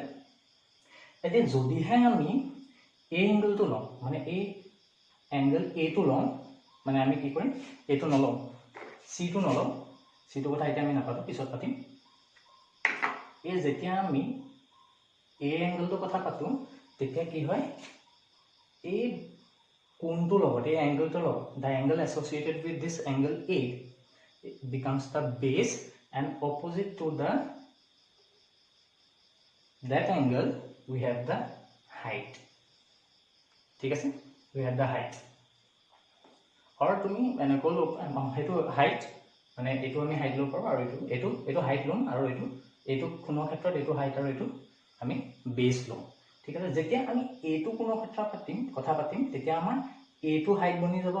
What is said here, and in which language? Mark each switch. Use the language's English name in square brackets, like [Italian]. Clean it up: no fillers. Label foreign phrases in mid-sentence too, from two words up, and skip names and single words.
[Assamese] এতিয়া যদিহে আমি এই এংগলটো লওঁ মানে এই এংগল এটো লওঁ মানে আমি কি কৰিম এইটো নলওঁ চিটো নলওঁ চিটোৰ কথা এতিয়া আমি নাপাতো পিছত পাতিম এই যেতিয়া আমি এই এংগলটোৰ কথা পাতোঁ তেতিয়া কি হয় এই কোণটোৰ লগত এই এংগলটোৰ লগত [English] the angle associated with this angle [Assamese] এ [English] becomes the base and opposite to that angle we have the height [Assamese] ঠিক আছে [English] we have the height [Assamese] আৰু তুমি এনেকৈ সেইটো হাইট মানে এইটো আমি হাইট ল'ব পাৰোঁ আৰু এইটো হাইট ল'ম আৰু এইটো কোণৰ ক্ষেত্ৰত এইটো হাইট আৰু এইটো আমি বেছ ল'ম ঠিক আছে যেতিয়া আমি এইটো কোণৰ ক্ষেত্ৰত কথা পাতিম তেতিয়া আমাৰ এইটো হাইট বনি যাব